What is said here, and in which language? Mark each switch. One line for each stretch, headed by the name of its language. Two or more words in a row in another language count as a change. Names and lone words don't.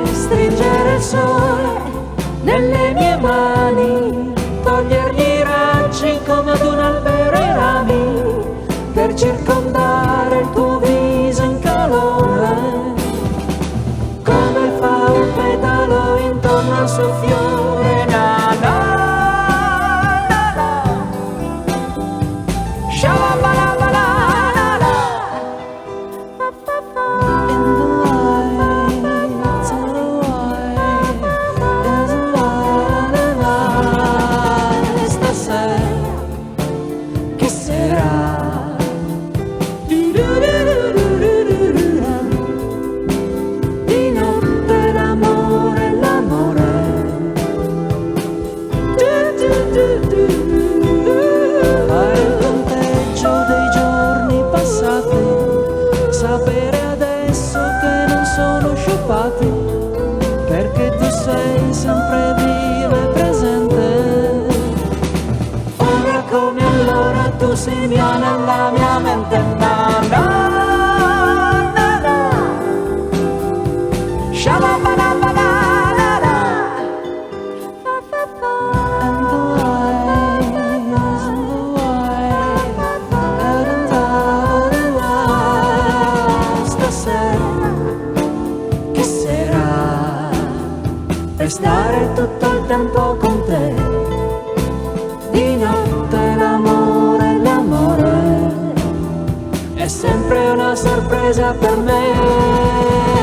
Italian: Stringere il sole nelle mie mani, togliergli i raggi come ad un albero i rami, per circondare il tuo viso in calore, come fa un petalo intorno al suo fiore. Na na na na, shalabala na na,
English: in the lights of the white, there's a light stasera.
Italian: Che sera, di notte l'amore, fare il conteggio dei giorni passati, sapere adesso che non sono sciupati, perché tu sei sempre viva e presente. Ora come allora tu sei mia nella mia mente. Na na na na, shalabala na na,
English: and the lights and the white,
Italian: stasera. Che sera, restare tutto il tempo con te, di notte l'amore è sempre una sorpresa per me.